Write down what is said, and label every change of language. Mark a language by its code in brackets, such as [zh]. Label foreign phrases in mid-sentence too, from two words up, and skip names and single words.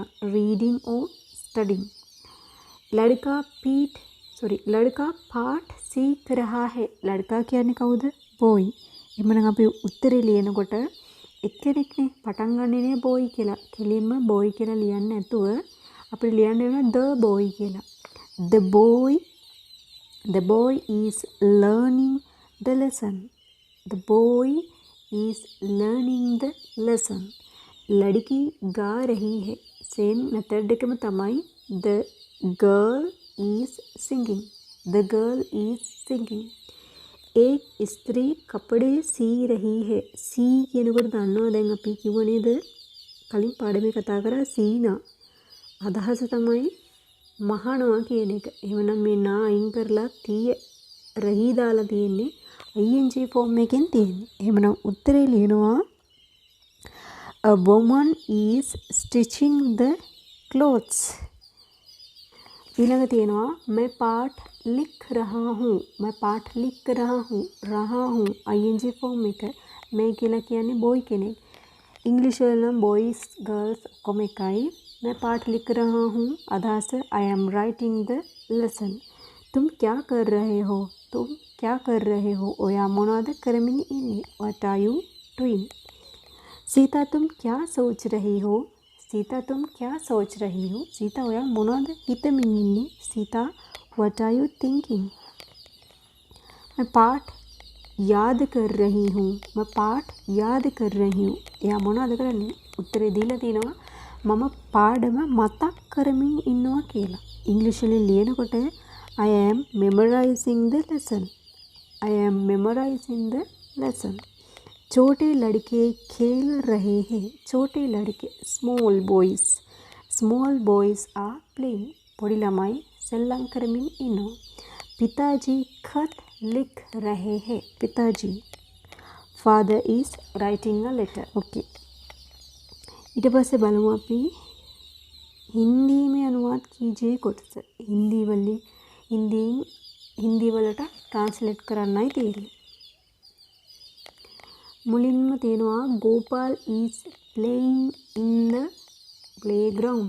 [en] reading or studying. [hi] लड़का पाठ सीख रहा है. [si] लड़का කියන්නේ කවුද? boy. එහෙනම් අපි උත්තරේ ලියනකොට එක්කෙනෙක්නේ පටන් ගන්නේ නේ boy කියලා. කෙලින්ම boy කියලා ලියන්න නැතුව අපිට ලියන්න වෙනවා [en] the boy [si] කියලා. [en] The boy is learning the lesson. The boy is learning the lesson. [hi] लड़की गा रही है. [en] same method [si] එකම තමයි. [en] The girl is singing. The girl is singing. [hi] एक स्त्री कपड़े सी रही है. [si] सी කියනකොට දන්නවා දැන් අපි කිව්ව නේද? කලින් පාඩමේ කතා කරා සීනා. අදහස තමයි මහනවා කියන එක. එහෙමනම් මේ නා අයින් කරලා තිය රහී දාලා තියෙන්නේ [en] ing form [si] එකෙන් තියෙන්නේ. එහෙමනම් උත්තරේ ලියනවා [en] A woman is stitching the clothes. [si] ඊළඟ තියෙනවා [hi] मैं पाठ लिख रहा हूँ. मैं पाठ लिख रहा हूँ [en] ing form [hi] එක. [si] मैं කියලා කියන්නේ boy කෙනෙක්. ඉංග්‍රීසි වල නම් [en] boys girls [si] කොම එකයි. [hi] मैं पाठ लिख रहा हूँ अदहस [en] I am writing the lesson. [hi] तुम क्या कर रहे हो? [si] ඔයා මොනවද කරමින් ඉන්නේ? [en] What are you doing? [hi] सीता तुम क्या सोच रही हो? [si] सीता ඔයා මොනවද හිතමින් ඉන්නේ? [en] सीता what are you thinking? [hi] मैं पाठ याद कर रही हूँ. [si] එයා මොනවද කරන්නේ? උත්තරේ දීලා තිනවා මම පාඩම මතක් කරමින් ඉන්නවා කියලා. ඉංග්‍රීසි වලින් ලියනකොට [en] I am memorizing the lesson. I am memorizing the lesson. [hi] छोटे लड़के खेल रहे हैं. छोटे लड़के [en] small boys are playing. [si] පොඩි ළමයි සෙල්ලම් කරමින් ඉන්නවා. [hi] पिताजी खत लिख रहे हैं. पिताजी. [en] Father is writing a letter. [si] Okay. ඊට පස්සේ බලමු අපි [hi] हिंदी में अनुवाद कीजिए [si] කොටස. හින්දි වලට ට්‍රාන්ස්ලේට් කරන්නයි තියෙන්නේ. මුලින්ම තියෙනවා [en] ගෝපාල් is playing in the playground.